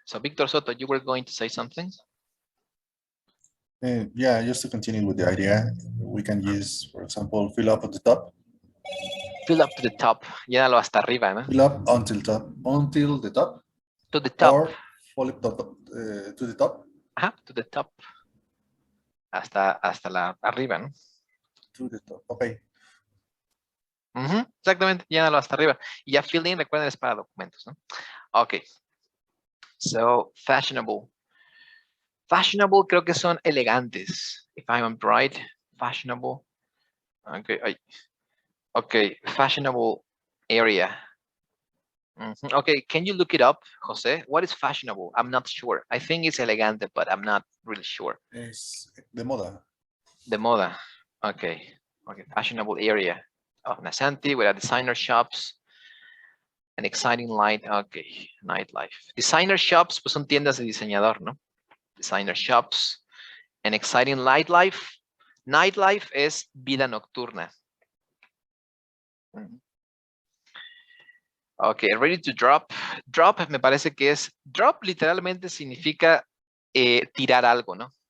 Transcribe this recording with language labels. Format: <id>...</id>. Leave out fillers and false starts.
<en>So Victor Soto, you were going to say something? Yeah, just to continue with the idea, we can use, for example, fill up at the top. Fill up to the top.</en> <es>Llénalo hasta arriba, ¿no?</es> <en>Fill up until the top. To the top. Or fill up to the top.</en> <es>Ajá,</es> <en>to the top.</en> <es>Hasta arriba, ¿no?</es> <en>To the top, okay.</en> <es>Exactamente, llénalo hasta arriba. Y ya fill in, recuerden, es para documentos, ¿no? Ok. So, fashionable. Fashionable creo que son elegantes.</es> <en>If I'm right, fashionable. Okay, okay, fashionable area. Okay, can you look it up, Jose? What is fashionable? I'm not sure. I think it's elegante, but I'm not really sure.</en> <es>Es de moda. De moda. Okay.</es> <en>Okay, fashionable area of Nasanti with designer shops. An exciting light.</en> <es>Okay, nightlife. Designer shops, pues son tiendas de diseñador, ¿no? Designer shops</es> <en>An exciting nightlife. Nightlife</en> <es>es vida nocturna. Ok,</es> <en>ready to drop.</en> <es>Drop me parece que es, drop literalmente significa tirar algo, ¿no?</es>